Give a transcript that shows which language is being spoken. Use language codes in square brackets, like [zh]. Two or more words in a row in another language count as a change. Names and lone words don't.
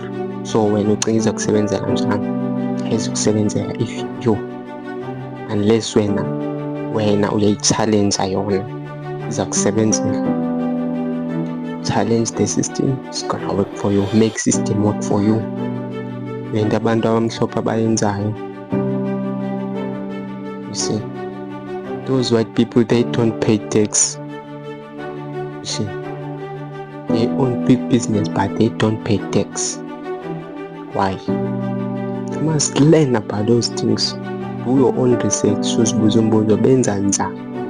[xh] So wena ucinga izokusebenzela njani? Ezikusebenzela [en] if you, unless [xh] wena wena uyayi-challenge yona, iza kusebenzela. [en] Challenge the system, it's gonna work for you. Make system work for you. Le nto abantu abamhlophe abayenzayo, you see, those white people, they don't pay tax. You see, they own big business but they don't pay tax. Why? You must learn about those things. Do your own research. [xh] Uzibuze umbuzo, benza njani?